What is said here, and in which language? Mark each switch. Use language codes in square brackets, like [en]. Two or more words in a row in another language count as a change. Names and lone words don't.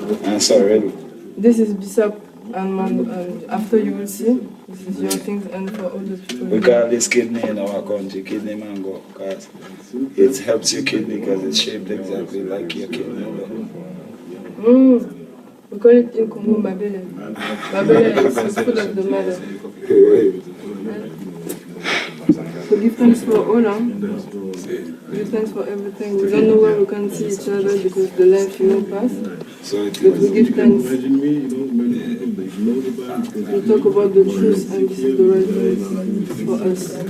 [en] This is Bishop And after you will see, this is your things and for all the people. We call this kidney in our country kidney mango because it helps your kidney because it's shaped exactly like your kidney. We call it in Congo mabele. Mabele is the food of the mother. So give thanks for all, give thanks for everything. We don't know where we can see each other because the life pass. But we give thanks. We talk about the truth and this is the right thing for us.